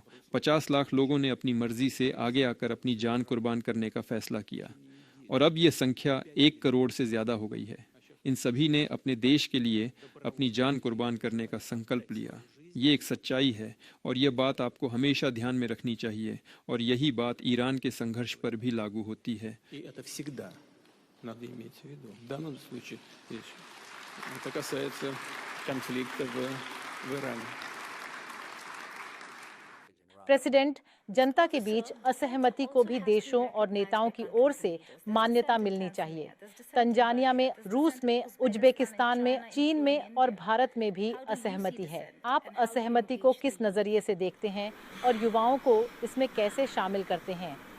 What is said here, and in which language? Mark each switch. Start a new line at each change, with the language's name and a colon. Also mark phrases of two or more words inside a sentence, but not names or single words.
Hindi: 50 लाख लोगों ने अपनी मर्जी से आगे आकर अपनी जान कुर्बान करने का फैसला किया और अब यह संख्या 1 करोड़ से ज्यादा हो गई है। इन सभी ने अपने देश के लिए अपनी जान कुर्बान करने का संकल्प लिया। ये एक सच्चाई है और यह बात आपको हमेशा ध्यान में रखनी चाहिए और यही बात ईरान के संघर्ष पर भी लागू होती है।
Russian: И это всегда надо иметь в виду. В данном случае это касается конфликта в Иране.
Hindi: प्रेसिडेंट, जनता के बीच असहमति को भी देशों और नेताओं की ओर से मान्यता मिलनी चाहिए। तंजानिया में, रूस में, उज्बेकिस्तान में, चीन में और भारत में भी असहमति है। आप असहमति को किस नजरिए से देखते हैं और युवाओं को इसमें कैसे शामिल करते हैं?